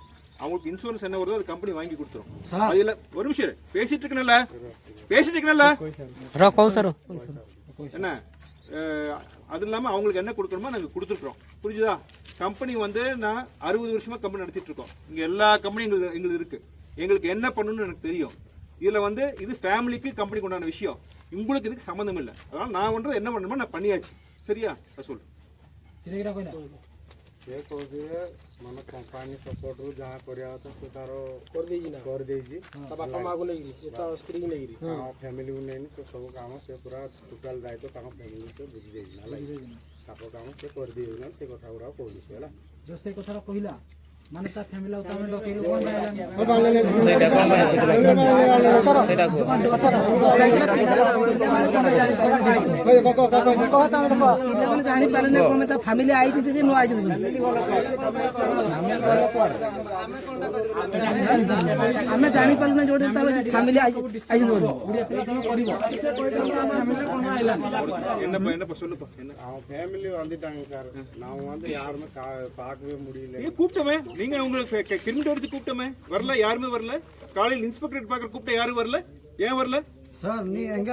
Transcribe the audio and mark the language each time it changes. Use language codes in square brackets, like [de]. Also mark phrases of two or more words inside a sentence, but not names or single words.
[ta] அவங்களுக்கு இன்சூரன்ஸ் என்ன வருதோ அது கம்பெனி வாங்கி கொடுத்துரும். அதில் ஒரு நிமிஷம் பேசிட்டு இருக்கணும்ல என்ன அது இல்லாமல் அவங்களுக்கு என்ன கொடுக்கணுமோ நாங்கள் கொடுத்துருக்குறோம். புரிஞ்சுதா? கம்பெனி வந்து நான் 60 வருஷமாக கம்பெனி நடத்திட்டு இருக்கோம். இங்கே எல்லா கம்பெனியும் எங்களுக்கு இருக்குது. எங்களுக்கு என்ன பண்ணணும்னு எனக்கு தெரியும். இதில் வந்து இது ஃபேமிலிக்கு கம்பெனிக்கு உண்டான விஷயம். உங்களுக்கு இதுக்கு சம்மந்தம் இல்லை. அதனால் நான் பண்ணுறது என்ன பண்ணணுமோ நான் பண்ணியாச்சு. சரியா? சொல்லு. [or] ସେ କହୁଛି ମାନେ କମ୍ପାନୀ ସପୋର୍ଟରୁ ଯାହା କରିବା କଥା ସେ ତାର କରିଦେଇଛି ତା ବାପା ମାଆକୁ ନେଇକିରି ତା ସ୍ତ୍ରୀକୁ ନେଇକିରି ଫ୍ୟାମିଲିକୁ ନେଇନି ସେ ସବୁ କାମ ସେ ପୁରା ଟୋଟାଲ ଦାୟିତ୍ୱ ତାଙ୍କ ଫ୍ୟାମିଲି ସେ ବୁଝି ଦେଇଛି ହେଲା। ତାଙ୍କ କାମ ସେ କରିଦେଇଛି ନା ସେ କଥା ଗୁଡ଼ାକ କହୁଛି ହେଲା। ଯୋଉ ସେ କଥାଟା କହିଲା ମାନେ ତା ଫ୍ୟାମିଲି ଆଉ ତମେ ଡକେଇଲୁ କଣ ପିଲାମାନେ ଜାଣିପାରିଲେ କଣ ତା ଫ୍ୟାମିଲି ଆଇଛନ୍ତି ଯେ ନ ଆଇଛନ୍ତି ଆମେ ଜାଣିପାରିଲୁ ନା ଯୋଉଠି ତା ଫ୍ୟାମିଲି ଆଇଛନ୍ତି ବୋଲି [ta] அவன் ஃபேமிலி வந்துட்டாங்க சார். நான் வந்து யாருமே பார்க்கவே முடியல. கூப்பிட்டோமே நீங்க உங்களுக்கு கிரிமினல் எடுத்து கூப்பிட்டோமே வரல, யாருமே வரல. காலையில் இன்ஸ்பெக்டர் பார்க்க கூப்பிட்ட யாரும் வரல. ஏன் வரல சார்? நீ எங்க